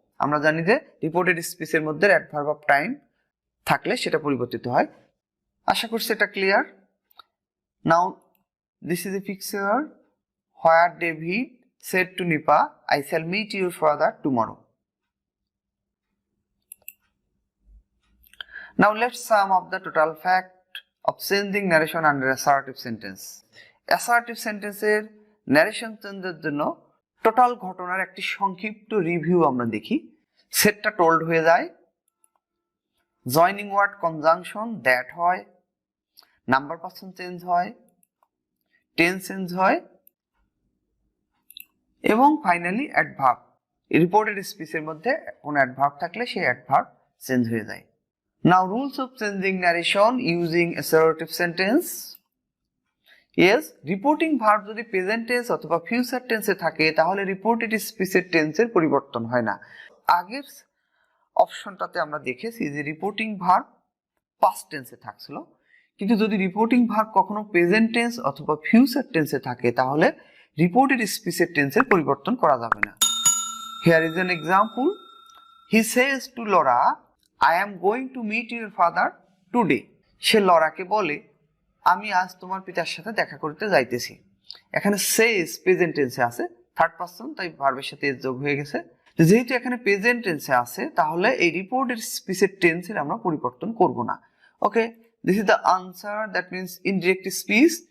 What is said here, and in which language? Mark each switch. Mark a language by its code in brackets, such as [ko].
[bn] আমরা জানি যে রিপোর্টেড স্পিচের মধ্যে অ্যাডভার্ব অফ টাইম থাকলে সেটা পরিবর্তিত হয়। আশা করছি এটা clear. [en] Now this is a picture where David said to Nipa, I shall meet your father tomorrow. Now let's sum up the total fact of changing narration under assertive sentence. [bn] Assertive sentence এর narration চেঞ্জের জন্য total ঘটনার একটি সংক্ষিপ্ত review আমরা দেখি। সেটটা told হয়ে যায়, জয়নিং ওয়ার্ড কনজাংশন দ্যাট হয়, নাম্বার পারসন চেঞ্জ হয়, টেন্স চেঞ্জ হয়, এবং ফাইনালি অ্যাডভার্ব, রিপোর্টেড স্পিচের মধ্যে কোনো অ্যাডভার্ব থাকলে সেই অ্যাডভার্ব চেঞ্জ হয়ে যায়। [en] Now rules of changing narration using assertive sentence. [bn] Yes, reporting verb যদি প্রেজেন্ট টেন্স অথবা ফিউচার টেন্সে থাকে তাহলে রিপোর্টেড স্পিচের টেন্সের পরিবর্তন হয় না। আগের অপশনটাতে আমরা দেখেছি যে রিপোর্টিং ভার্ব পাস্ট টেন্সে থাকছিল, কিন্তু যদি রিপোর্টিং ভার্ব কখনো প্রেজেন্ট টেন্স অথবা ফিউচার টেন্সে থাকে তাহলে রিপোর্টেড স্পিচের টেন্সের পরিবর্তন করা যাবে না। [en] Here is an example. He says to Laura, I am going to meet your father today. [bn] সে লরাকে বলে আমি আজ তোমার পিতার সাথে দেখা করতে যাইতেছি। এখানে says প্রেজেন্ট টেন্সে আছে, থার্ড পারসন, তাই ভার্বের সাথে এস যোগ হয়ে গেছে। যেহেতু এখানে প্রেজেন্ট টেন্সে আছে তাহলে এই রিপোর্টেড স্পিচের টেন্সের আমরা পরিবর্তন করব না। [en] Okay, this is the answer, that means indirect speech.